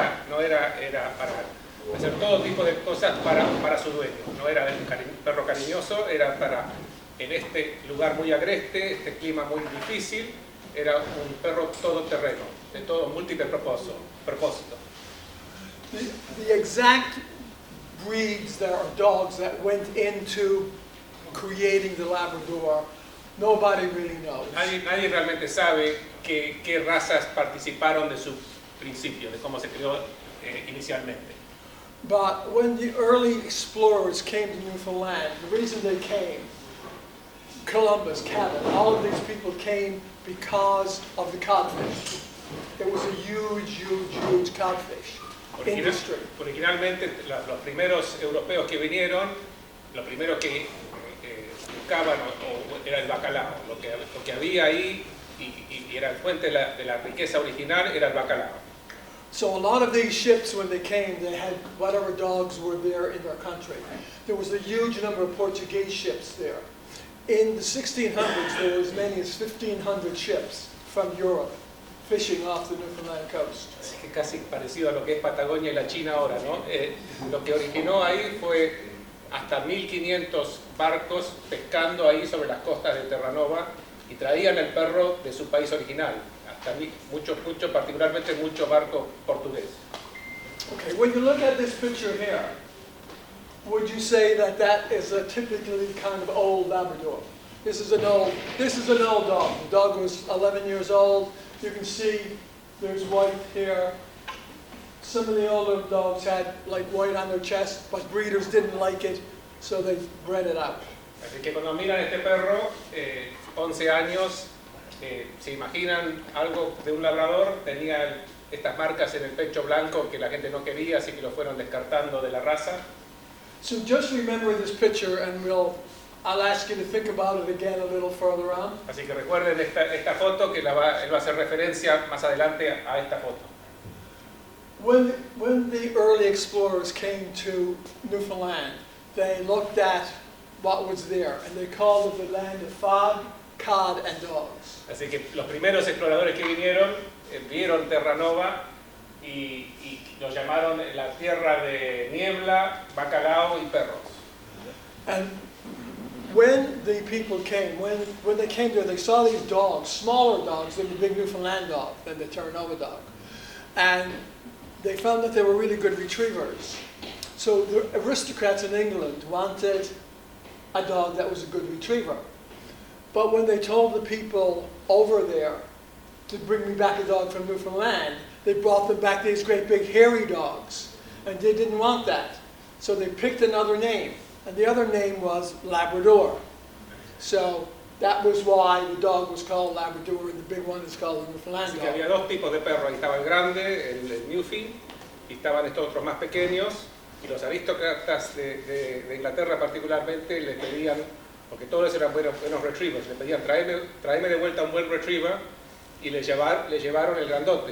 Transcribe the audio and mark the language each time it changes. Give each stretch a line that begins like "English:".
Spanish: No era para hacer todo tipo de cosas para su dueño. No era un perro cariñoso, era para, en este lugar muy agreste, este clima muy difícil, era un perro todoterreno, de todo múltiple propósito.
English: The exact breeds that are dogs that went into creating the Labrador, nobody really knows.
Spanish: Nadie realmente sabe qué razas participaron de su principio, de cómo se creó inicialmente.
English: But when the early explorers came to Newfoundland, the reason they came, Columbus, Cabot, all of these people came because of the codfish. It was a huge codfish industry.
Spanish: Originalmente, los primeros europeos que vinieron, lo primero que buscaban era el bacalao. Lo que había ahí y era fuente de la riqueza original era el bacalao.
English: So a lot of these ships, when they came, they had whatever dogs were there in their country. There was a huge number of Portuguese ships there. In the 1600s, there were as many as 1,500 ships from Europe fishing off the Newfoundland coast.
Spanish: Así que casi parecido a lo que es Patagonia y la China ahora, ¿no? Lo que originó ahí fue hasta 1.500 barcos pescando ahí sobre las costas de Terranova y traían el perro de su país original. Hasta mucho, particularmente mucho barco portugués.
English: Okay, when you look at this picture here, would you say that is a typically kind of old Labrador? This is an old dog. The dog was 11 years old. You can see there's white here. Some of the older dogs had like white on their chest, but breeders didn't like it, so they bred it out.
Spanish: Así que cuando miran este perro, 11 años, se imaginan algo de un labrador, tenía estas marcas en el pecho blanco que la gente no quería, así que lo fueron descartando de la raza.
English: So just remember this picture, and I'll ask you to think about it again a little further on.
Spanish: Así que recuerden esta foto, que él va a hacer referencia más adelante a esta foto.
English: When the early explorers came to Newfoundland, they looked at what was there, and they called it the land of fog, cod, and dogs.
Spanish: Así que los primeros exploradores que vinieron vieron Terranova y lo llamaron la tierra de niebla, bacalao y perros.
English: And when the people came, when they came there, they saw these dogs, smaller dogs than the big Newfoundland dog, than the Terranova dog. And they found that they were really good retrievers. So the aristocrats in England wanted a dog that was a good retriever. But when they told the people over there to bring me back a dog from Newfoundland, they brought them back these great big hairy dogs. And they didn't want that. So they picked another name. And the other name was Labrador. So that was why the dog was called Labrador and the big one is called the Newfoundland
Spanish: Así
English: dog.
Spanish: que había dos tipos de perros. Ahí estaba el grande, el Newfie, y estaban estos otros más pequeños. Y los aristócratas de Inglaterra particularmente les pedían, porque todos eran buenos retrievers, le pedían tráeme de vuelta un buen retriever, y le llevaron el grandote.